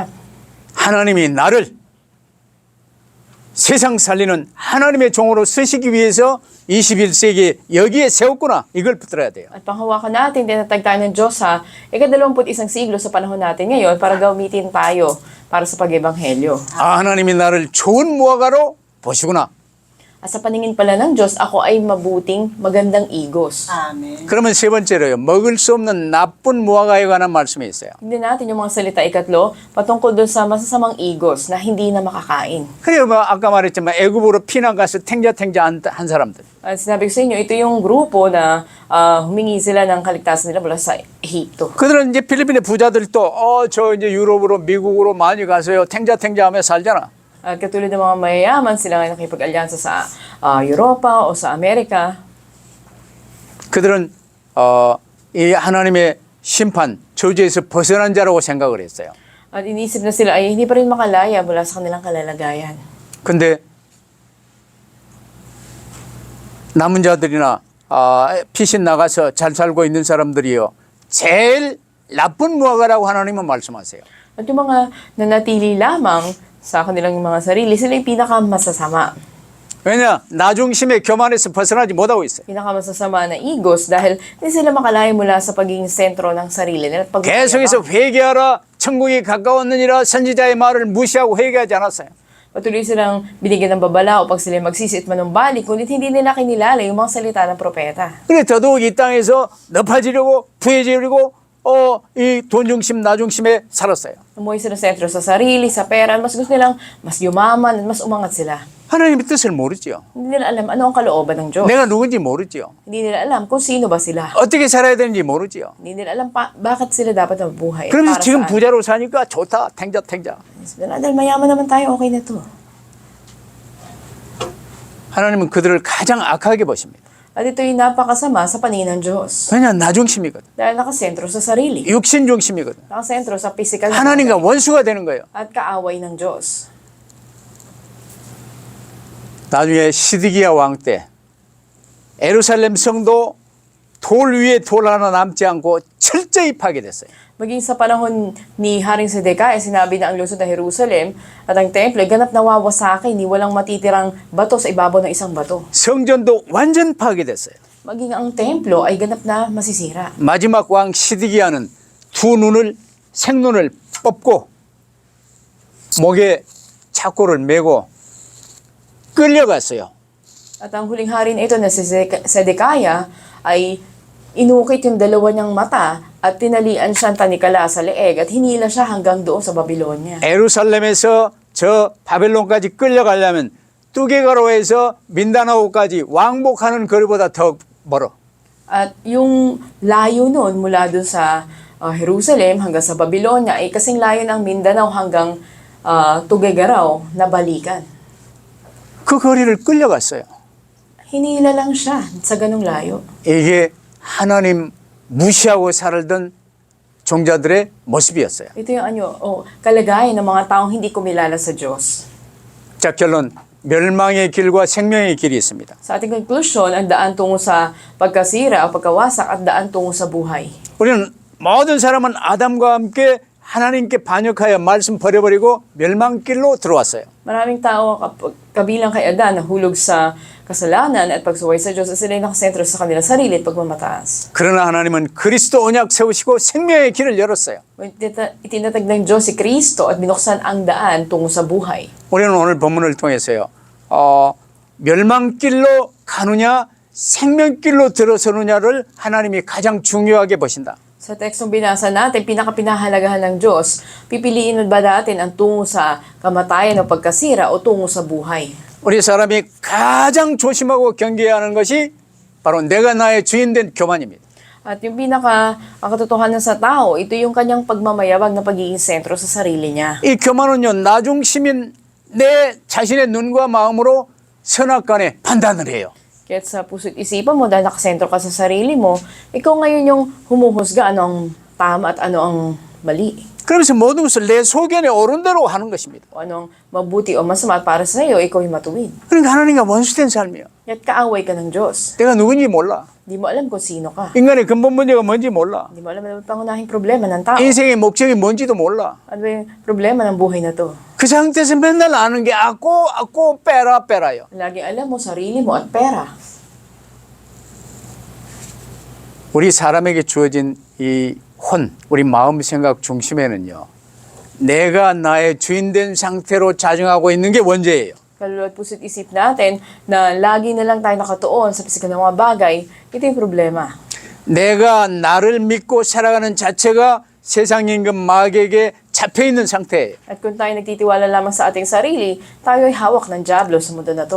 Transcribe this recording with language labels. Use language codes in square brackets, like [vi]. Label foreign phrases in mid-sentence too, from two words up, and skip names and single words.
[ko] 하나님이 나를 세상 살리는 하나님의 종으로 쓰시기 위해서 21세기에 여기에 세웠구나. 이걸 붙들어야 돼요. [tl] At panghawakan natin, tinatag tayo ng Diyos sa ika-21 siglo sa panahon natin ngayon para gamitin tayo para sa pag-ebanghelyo. [ko] 하나님이 나를 좋은 무화과로 보시구나. [tl] At sa paningin pala ng Diyos, ako ay mabuting, magandang igos. [ko] 아멘. 그러면 세 번째로요. 먹을 수 없는 나쁜 무화과에 관한 말씀이 있어요. [tl] Hindi natin yung mga salita ikatlo patungkol doon sa masasamang igos na hindi na makakain. [ko] 그래요. 아까 말했지만 애굽으로 피난 가서 탱자탱자 한 사람들. [tl] At sinabi ko sa inyo, ito yung grupo na humingi sila ng kaligtasan nila mula sa Ehipto. [ko] 그들은 이제 필리핀의 부자들도 저 이제 유럽으로 미국으로 많이 가서요. 탱자탱자하며 살잖아. [tl] At katulad ng mga mayayaman, sila nga nakipag-alyansa sa Europa o sa Amerika. [ko] 그들은 이 하나님의 심판, 저주에서 벗어난 자라고 생각을 했어요. [tl] At iniisip na sila ay hindi pa rin makalaya mula sa kanilang kalalagayan. [ko] 근데 남은 자들이나 피신 나가서 잘 살고 있는 사람들이요. 제일 나쁜 무화과라고 하나님은 말씀하세요. [tl] At yung mga nanatili lamang sa kanilang mga sarili, sila yung pinakamasasama. [ko] 왜냐? 나중심의 교만에서 벗어나지 못하고 있어요. [tl] Pinakamasasama na igos dahil hindi sila makalaya mula sa pagiging sentro ng sarili nila. At [ko] 계속해서 회개하라. 천국이 가까웠느니라. 선지자의 말을 무시하고 회개하지 않았어요. [tl] patuloy silang binigyan ng babala upang sila magsisi at manumbalik, kundi hindi nila kinilala yung mga salita ng propeta. [ko] 그래 더더욱 이 땅에서 높아지려고 부해지려고 이 돈중심 나중심에 살았어요. [tl] Umuwi sila sentro sa sarili, sa pera, mas gusto nilang mas yumaman at mas umangat sila. [ko] 하나님의 뜻을 모르지요. [tl] Hindi nila alam ano ang kalooban ng Diyos. [ko] 내가 누군지 모르지요. [tl] Hindi nila alam kung sino ba sila. [ko] 어떻게 살아야 되는지 모르지요. [tl] Hindi nila alam bakit sila dapat mabuhay. [ko] 그러면서 [tl] Para [ko] 지금 [tl] saan. [ko] 부자로 사니까 좋다. 탱자. [tl] Dahil mayaman naman tayo, okay na to. [ko] 하나님은 그들을 가장 악하게 보십니다. [tl] At ito yung napakasama sa paningin ng Diyos. [ko] 왜냐 나중심이거든. [tl] Dahil nakasentro sa sarili. [ko] 육신 중심이거든. [tl] Nakasentro sa physical na [ko] 하나님과 원수가 되는 거예요. [tl] at kaaway ng Diyos. [ko] 나중에 시드기야 왕 때 예루살렘 성도 돌 위에 돌 하나 남지 않고 철저히 파괴됐어요. [tl] Maging sa panahon ni Haring Sedekaya, sinabi na ang lungsod ng Jerusalem at ang templo ay ganap nawawasakin, ni walang matitirang bato sa ibabaw ng isang bato. [ko] 성전도 완전 파괴됐어요. [tl] Maging ang templo ay ganap na masisira. [ko] 마지막 왕 시드기야는 생눈을 뽑고 목에 착고를 메고 끌려갔어요. [tl] At ang huling hari na ito na si Sedekaya ay inukit yung dalawa niyang mata at tinalian siya ang tanikala sa leeg at hinila siya hanggang doon sa Babylonia. [ko] 예루살렘에서 저 바벨론까지 끌려가려면 뚜게가로에서 민다나오까지 왕복하는 거리보다 더 멀어. [tl] At yung layo noon mula doon sa Jerusalem hanggang sa Babylonia ay kasing layo ng Mindanao hanggang Tuguegarao na balikan. [ko] 그 거리를 끌려갔어요. [tl] Hinila lang siya sa ganung layo. [ko] 이게 하나님 무시하고 살던 종자들의 모습이었어요. [tl] Ito yung kalagayan ng mga taong hindi kumilala sa Diyos. [ko] 자, 결론. 멸망의 길과 생명의 길이 있습니다. [tl] Sa ating conclusion, ang daan tungo sa pagkasira o pagkawasak at daan tungo sa buhay. [ko] 우리는 모든 사람은 아담과 함께 하나님께 반역하여 말씀 버려버리고 멸망길로 들어왔어요. [tl] Maraming tao kabilang kay Adan na hulog sa kasalanan at pagsuway sa Diyos at sila nakasentro sa kanilang sarili at pagmamataas. [ko] 그러나 하나님은 그리스도 언약 세우시고 생명의 길을 열었어요. [tl] Itinatag ng Diyos si Kristo at binuksan ang daan tungo sa buhay. [ko] 우리는 오늘 본문을 통해서요. 멸망길로 가느냐 생명길로 들어서느냐를 하나님이 가장 중요하게 보신다. [tl] Sa tekstong binasa natin, pinakapinahalagahan ng Diyos, pipiliin ba natin ang tungo sa kamatayan o pagkasira o tungo sa buhay? [ko] 우리 사람이 가장 조심하고 경계해야 하는 것이 바로 내가 나의 주인 된 교만입니다. [tl] At yung katotohanan sa tao, ito yung kanyang pagmamayabang na pagiging sentro sa sarili niya. [ko] 이 교만은요, 나중심인 내 자신의 눈과 마음으로 선악간에 판단을 해요. [tl] Kaya sa puso't isipan mo, dahil nakasentro ka sa sarili mo, ikaw ngayon yung humuhusga ano ang tama at ano ang mali. [ko] 그러면서 모든 것을 내 소견에 옳은 대로 하는 것입니다. [tl] O anong mabuti o masama at para sa iyo, ikaw yung matuwid. [ko] 그러니까 하나님과 원수된 삶이에요. [tl] At kaaway ka ng Diyos. [ko] 내가 누군지 몰라. [tl] Hindi mo alam kung sino ka. [ko] 인간의 근본 문제가 뭔지 몰라. [tl] Hindi mo alam ano ang pangunahing problema ng tao. [ko] 인생의 목적이 뭔지도 몰라. [tl] Ano ba yung problema ng buhay na to? [ko] 그 상태에서 맨날 아는 게 악고 빼라요. [tl] Laging alam mo sarili mo at pera. [ko] 우리 사람에게 주어진 이 우리 마음 생각 중심에는요. 내가 나의 주인 된 상태로 자정하고 있는 게 원죄예요. [tl] Kaluluwa at puso't isip natin na lagi na lang tayo nakatuon sa pisikal ng mga bagay, ito yung problema. [ko] 내가 나를 믿고 살아가는 자체가 세상 임금 마귀에게 잡혀 있는 상태예요. [tl] At kung tayo nagtitiwala lamang sa ating sarili, tayo ay hawak ng dyablo sa mundo na to.